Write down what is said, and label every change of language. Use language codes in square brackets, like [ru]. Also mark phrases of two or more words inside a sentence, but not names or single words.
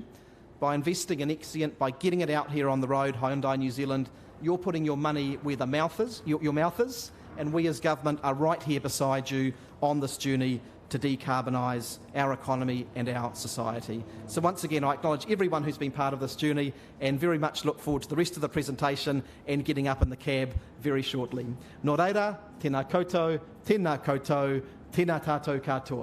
[en] By investing in XCIENT, by getting it out here on the road, Hyundai New Zealand, you're putting your money where the mouth is, your mouth is, and we as government are right here beside you on this journey to decarbonise our economy and our society. So once again, I acknowledge everyone who's been part of this journey and very much look forward to the rest of the presentation and getting up in the cab very shortly. [mi] Nō reira, tēnā koutou, tēnā koutou, tēnā tātou katoa.